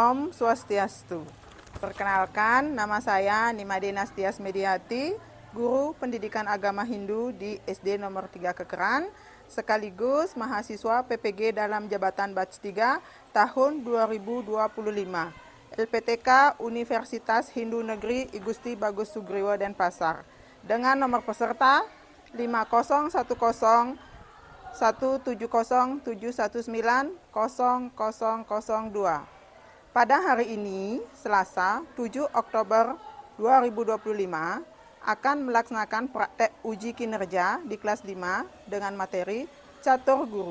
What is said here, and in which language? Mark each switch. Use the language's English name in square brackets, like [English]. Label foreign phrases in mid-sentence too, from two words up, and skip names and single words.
[Sanskrit] Om Swastiastu. [Indonesian] Perkenalkan, nama saya Nimade Nastias Mediati, Guru Pendidikan Agama Hindu di SD nomor 3 Kekeran, sekaligus mahasiswa PPG dalam jabatan batch 3 tahun 2025. LPTK Universitas Hindu Negeri I Gusti Bagus Sugriwo Denpasar dengan nomor peserta 5010 17071900002. Pada hari ini, Selasa 7 Oktober 2025, akan melaksanakan praktek uji kinerja di kelas 5 dengan materi Catur Guru.